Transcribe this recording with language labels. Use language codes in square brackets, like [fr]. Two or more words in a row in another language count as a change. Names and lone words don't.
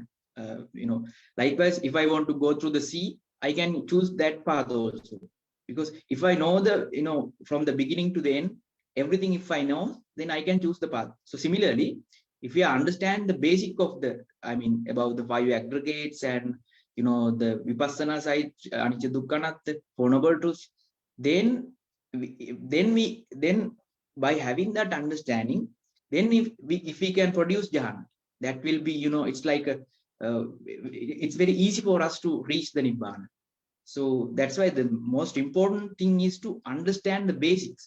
[en] Likewise, if I want to go through the sea, I can choose that path also. Because if I know the from the beginning to the end, everything, if I know, then I can choose the path. So similarly, if we understand the basic of the about the 5 aggregates and the vipassana side, [pi] anicca dukkha anatta, [en] Four Noble Truths, then by having that understanding, then if we can produce jhana, that will be, it's like it's very easy for us to reach the nibbana. So that's why the most important thing is to understand the basics.